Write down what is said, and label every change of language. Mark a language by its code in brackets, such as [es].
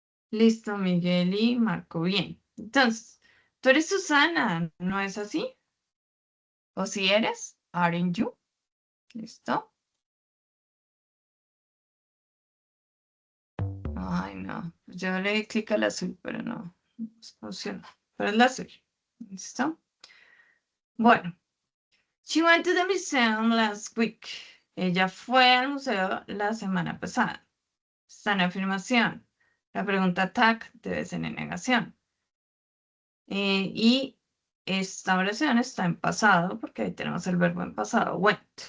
[es] Listo, Miguel y Marco. Bien. Entonces, tú eres Susana, ¿no es así? ¿O si eres? [en] Aren't you? [es] ¿Listo? Ay, no. Yo le di clic al azul, pero no funciona. Pero es la azul. ¿Listo? Bueno. [en] She went to the museum last week. [es] Ella fue al museo la semana pasada. Está en afirmación. La pregunta tag debe ser en negación. Y esta oración está en pasado, porque ahí tenemos el verbo en pasado, went.